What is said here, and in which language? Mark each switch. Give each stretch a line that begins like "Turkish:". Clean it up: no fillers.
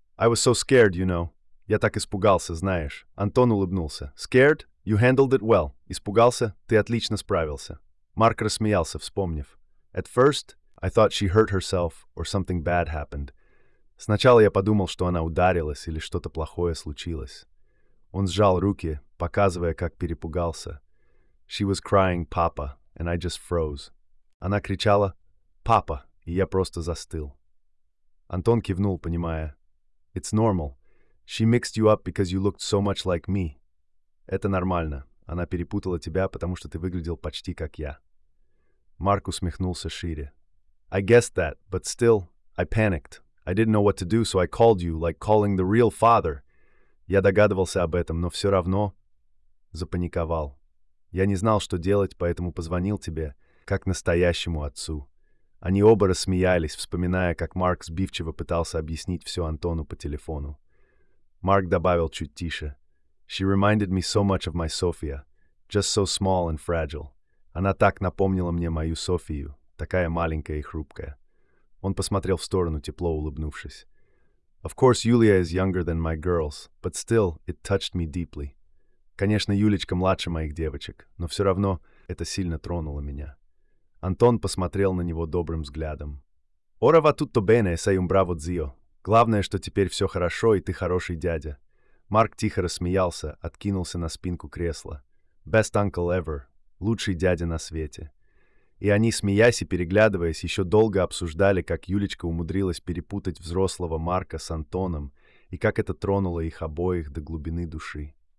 English: «I was so scared, you know».
Russian: «Я так испугался, знаешь».
English: Антон улыбнулся. «Scared? You handled it well».
Russian: «Испугался? Ты отлично справился». Марк рассмеялся, вспомнив.
English: «At first, I thought she hurt herself or something bad happened».
Russian: «Сначала я подумал, что она ударилась или что-то плохое случилось». Он сжал руки, показывая, как перепугался.
English: «She was crying, Papa, and I just froze».
Russian: Она кричала: «Папа», и я просто застыл. Антон кивнул, понимая.
English: «It's normal. She mixed you up because you looked so much like me».
Russian: «Это нормально. Она перепутала тебя, потому что ты выглядел почти как я». Марк усмехнулся шире.
English: «I guessed that, but still, I panicked. I didn't know what to do, so I called you, like calling the real father».
Russian: «Я догадывался об этом, но все равно...» Запаниковал. «Я не знал, что делать, поэтому позвонил тебе, как настоящему отцу». Они оба рассмеялись, вспоминая, как Марк сбивчиво пытался объяснить все Антону по телефону. Марк добавил чуть тише.
English: «She reminded me so much of my Sophia, just so small and fragile».
Russian: «Она так напомнила мне мою Софию, такая маленькая и хрупкая». Он посмотрел в сторону, тепло улыбнувшись.
English: «Of course, Julia is younger than my girls, but still, it touched me deeply».
Russian: «Конечно, Юлечка младше моих девочек, но все равно это сильно тронуло меня». Антон посмотрел на него добрым взглядом.
Italian: «Ora va tutto bene, sei un bravo zio.
Russian: Главное, что теперь все хорошо, и ты хороший дядя». Марк тихо рассмеялся, откинулся на спинку кресла.
English: «Best uncle ever.
Russian: Лучший дядя на свете». И они, смеясь и переглядываясь, еще долго обсуждали, как Юлечка умудрилась перепутать взрослого Марка с Антоном, и как это тронуло их обоих до глубины души.